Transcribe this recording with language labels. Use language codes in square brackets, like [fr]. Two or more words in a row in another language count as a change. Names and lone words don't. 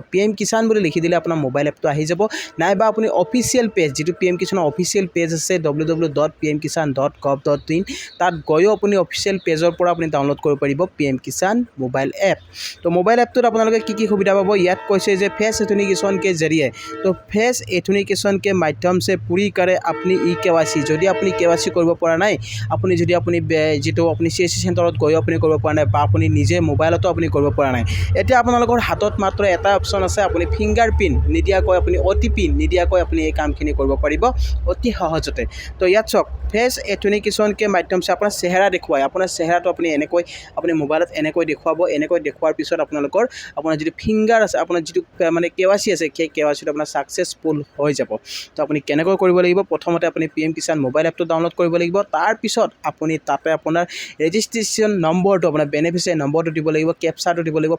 [as] PM কিষাণ বুলি লিখি দিলে আপোনাৰ [en] mobile app [as] আহি যাব, নাইবা আপুনি [en] official page, [as] যিটো PM কিষাণৰ [en] official page [as] আছে www.pmkishan.gov.in, তাত গৈও আপুনি [en] official page [as] পৰা আপুনি ডাউনলোড কৰিব পাৰিব PM কিষাণ [en] mobile app. [as] তো মোবাইল এপটোত আপোনালোকে কি সুবিধা পাব? ইয়াত কৈছে যে [en] face authentication [hi] के जरिए, तो [en] face authentication [hi] के माध्यम से पूरी करे अपनी KYC। [as] যদি আপুনি KYC কৰিব পৰা নাই, আপুনি যদি যিটো আপুনি CSC চেণ্টাৰত গৈ আপুনি কৰিব পৰা নাই বা আপুনি নিজে মোবাইলতো আপুনি কৰিব পৰা নাই, এতিয়া আপোনালোকৰ হাতত মাত্ৰ এটা অপশ্যন আছে, আপুনি [en] finger print [as] নিদিয়াকৈ, আপুনি OTP নিদিয়াকৈ আপুনি এই কামখিনি কৰিব পাৰিব অতি সহজতে। তো ইয়াত চাওক, [hi] फेस एथेंटिकेशन के माध्यम से [as] আপোনাৰ চেহেৰা দেখুৱায়, আপোনাৰ চেহেৰাটো আপুনি মোবাইলত এনেকৈ দেখুৱাব। এনেকৈ দেখুৱাৰ পিছত আপোনাৰ যিটো ফিংগাৰ আছে, আপোনাৰ যিটো মানে KYC আছে, সেই KYCটো আপোনাৰ ছাকচেছফুল হৈ যাব। তো আপুনি কেনেকৈ কৰিব লাগিব? প্ৰথমতে আপুনি PM কিষাণ [en] mobile app [as] ডাউনলোড কৰিব লাগিব। তাৰপিছত আপুনি তাতে আপোনাৰ [en] registration number, [as] আপোনাৰ [en] beneficiary number [as] দিব লাগিব, কেপচাটো দিব লাগিব।